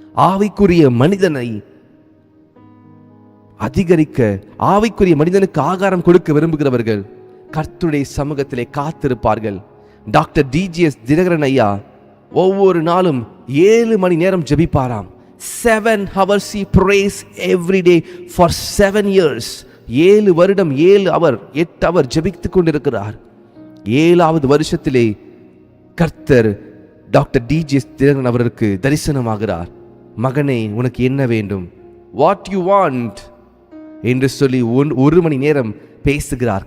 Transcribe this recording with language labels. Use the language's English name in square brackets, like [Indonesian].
[Tamil] ஆவிக்குரிய மனிதனை அதிகரிக்க, ஆவிக்குரிய மனிதனுக்கு ஆகாரம் கொடுக்க விரும்புகிறவர்கள் கர்த்தருடைய சமூகத்திலே காத்திருப்பார்கள். டாக்டர் டிஜிஎஸ் தினகரன் ஐயா ஒவ்வொரு நாளும் 7 மணி நேரம் ஜெபிப்பாராம். [English] 7 hours he prays every day for 7 years. [Tamil] 7 வருடம் 7 hour 8 hour ஜெபித்துக் கொண்டிருக்கிறார். 7வது வருஷத்திலே கர்த்தர் டாக்டர் டிஜிஎஸ் தினகரன் அவருக்கு தரிசனமாகிறார். மகனே, உனக்கு என்ன வேண்டும்? [English] what you want [Tamil] என்று சொல்லி 1 மணி நேரம் பேசுகிறார்.